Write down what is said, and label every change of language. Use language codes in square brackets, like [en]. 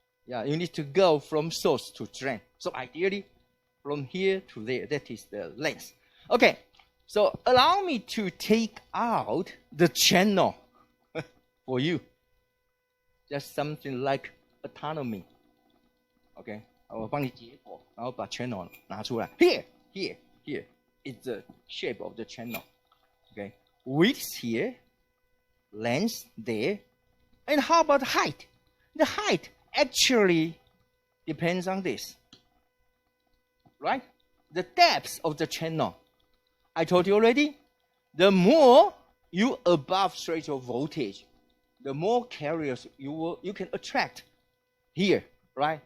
[en] Yeah, you need to go from source to drain. So ideally, from here to there, that is the length. Okay, so allow me to take out the channel for you. Just something like autonomy. [zh] Okay, 我帮你解剖，然后把 channel 拿出来。 [en] Here is the shape of the channel. Okay. Width here, length there, and how about height? The height actually depends on this, right? The depth of the channel. I told you already, the more you above threshold voltage, the more carriers you can attract here, right?